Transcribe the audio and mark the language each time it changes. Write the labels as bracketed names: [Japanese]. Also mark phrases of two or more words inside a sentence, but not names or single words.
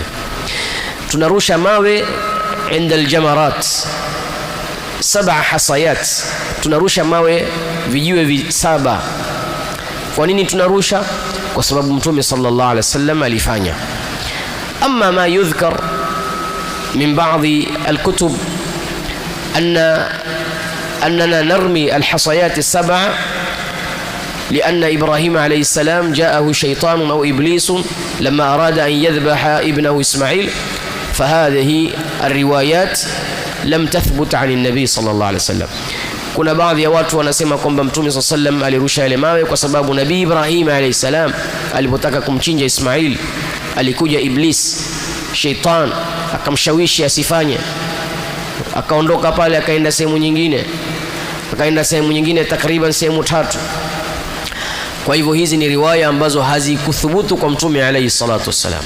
[Swahili] Tunarusha mawe [Arabic] عند الجمرات [Swahili] 7 hasayat, tunarusha mawe vijiwe 7. Kwa nini tunarusha? Kwa sababu Mtume [Arabic] صلى الله عليه وسلم [Swahili] alifanya. [Arabic] أما ما يذكر من بعض الكتب أننا نرمي الحصيات 7 لأن إبراهيم عليه السلام جاءه شيطان أو إبليس لما أراد أن يذبح ابنه إسماعيل، فهذه الروايات لم تثبت عن النبي صلى الله عليه وسلم. [Swahili] Kuna baadhi ya watu wanasema kwamba Mtume [Arabic] صلى الله عليه وسلم [Swahili] alirusha ile mawe kwa sababu Nabii Ibrahim [Arabic] عليه السلام [Swahili] alipotaka kumchinja Ismail alikuja Iblis, shaitan, akamshawishi asifanye, akaondoka pale akaenda sehemu nyingine, takriban sehemu 3. Kwa hivyo hizi ni riwaya ambazo hazikuthubutu kwa Mtume [Arabic] عليه الصلاة والسلام.